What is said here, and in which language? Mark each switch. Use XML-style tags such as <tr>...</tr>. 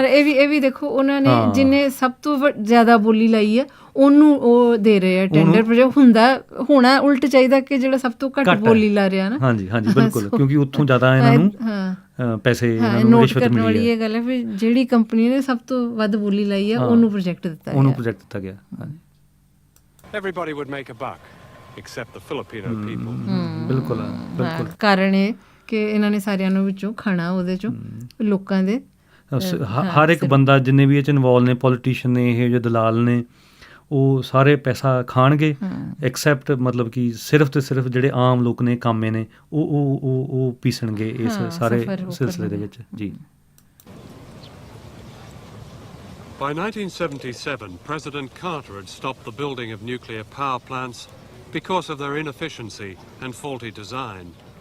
<pa>ਇਹ ਵੀ ਦੇਖੋ, ਉਹਨਾਂ ਨੇ ਜਿੰਨੇ ਸਭ ਤੋਂ ਜ਼ਿਆਦਾ ਬੋਲੀ ਲਾਈ ਹੈ ਉਹਨੂੰ ਉਹ ਦੇ ਰਹੇ ਆ ਟੈਂਡਰ, ਪਰ ਹੋਣਾ ਉਲਟ ਚਾਹੀਦਾ ਕਿ ਜਿਹੜਾ ਸਭ ਤੋਂ ਘੱਟ ਬੋਲੀ ਲਾ ਰਿਹਾ ਨਾ। ਹਾਂਜੀ ਹਾਂਜੀ ਬਿਲਕੁਲ, ਕਿਉਂਕਿ ਉੱਥੋਂ ਜ਼ਿਆਦਾ ਇਹਨਾਂ ਨੂੰ ਪੈਸੇ ਨੋਟ ਕਰਨ ਵਾਲੀ ਇਹ ਗੱਲ ਹੈ। ਫਿਰ ਜਿਹੜੀ ਕੰਪਨੀ ਨੇ ਸਭ ਤੋਂ ਵੱਧ ਬੋਲੀ ਲਾਈ ਹੈ ਉਹਨੂੰ ਪ੍ਰੋਜੈਕਟ ਦਿੱਤਾ ਗਿਆ।</pa> <en>Everybody would make a buck except the Filipino people.</en> <pa>ਬਿਲਕੁਲ ਬਿਲਕੁਲ। ਕਾਰਨ ਇਹ ਕਿ ਇਹਨਾਂ ਨੇ ਸਾਰਿਆਂ ਨੂੰ ਵਿੱਚੋਂ ਖਾਣਾ, ਉਹਦੇ ਚੋਂ ਲੋਕਾਂ ਦੇ ਹਰ ਇੱਕ ਬੰਦਾ ਜਿੰਨੇ ਵੀ ਇਹ 'ਚ ਇਨਵੋਲਵ ਨੇ, ਪੋਲੀਟੀਸ਼ੀਅਨ ਨੇ, ਇਹ ਜਿਹੇ ਦਲਾਲ ਨੇ, ਉਹ ਸਾਰੇ ਪੈਸਾ ਖਾਣਗੇ ਐਕਸੈਪਟ ਮਤਲਬ ਕਿ ਸਿਰਫ ਤੇ ਸਿਰਫ ਜਿਹੜੇ ਆਮ ਲੋਕ ਨੇ ਕਾਮੇ ਨੇ ਉਹ ਪੀਸਣਗੇ ਇਸ ਸਾਰੇ ਸਿਲਸਿਲੇ ਦੇ ਵਿੱਚ ਜੀ।</pa> <en>By 1977, President Carter had stopped the building of nuclear power plants because of their inefficiency and faulty design.</en>